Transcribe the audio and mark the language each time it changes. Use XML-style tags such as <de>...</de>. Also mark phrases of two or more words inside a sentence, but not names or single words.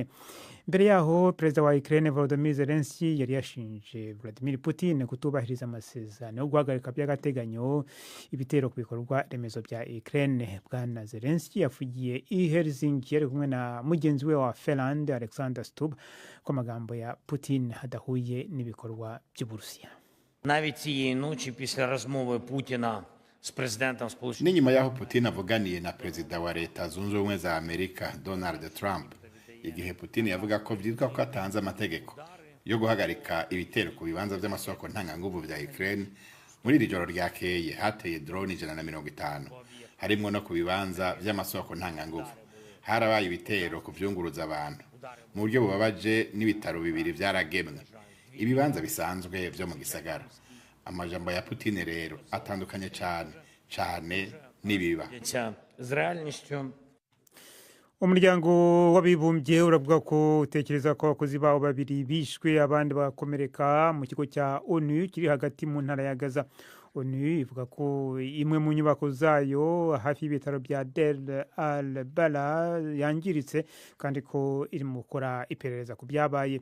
<rw>Mbere yaho perezida wa Ukraine Volodymyr Zelensky yari yashinje Vladimir Putin kutubahiriza amasezerano yo guhagarika by'agateganyo ibitero ku bikorwa remezo bya Ukraine. Bwana Zelensky yafugiye i Helsinki yari kumwe na mugenzi we wa Finland Alexander Stubb ko amagambo ya Putin adahuye n'ibikorwa by'Uburusiya.</rw> <uk>Навіть цієї ночі після розмови Путіна з президентом Сполучених</uk> <rw>Ni nyuma y'aho Putin avuganiye na perezida wa Leta Zunze Ubumwe za Amerika Donald Trump, igihe Putin yavuga ko byitwa ko atanze amategeko yo guhagarika ibitero ku bibanza by'amasoko ntanganguvu bya Ukraine. Muri iri joro ryakeye hateye drone 150 harimo no ku bibanza by'amasoko ntanganguvu. Harabaye ibitero ku byunguruza abantu mu buryo bubabaje, n'ibitaro bibiri byaragemwe, ibibanza bisanzwe byo mu gisagara. Amajambo ya Putin rero atandukanye cyane nibiba</rw> <uk>з реальністю.</uk> <rw>Umuryango w'abibumbye uravuga ko utekereza ko abakozi bawo babiri bishwe abandi bakomereka mu kigo cya ONU kiri hagati mu ntara ya Gaza. ONU ivuga ko imwe mu nyubako zayo hafi y'ibitaro bya Deir al-Balah yangiritse kandi ko irimo gukora iperereza ku byabaye.</rw>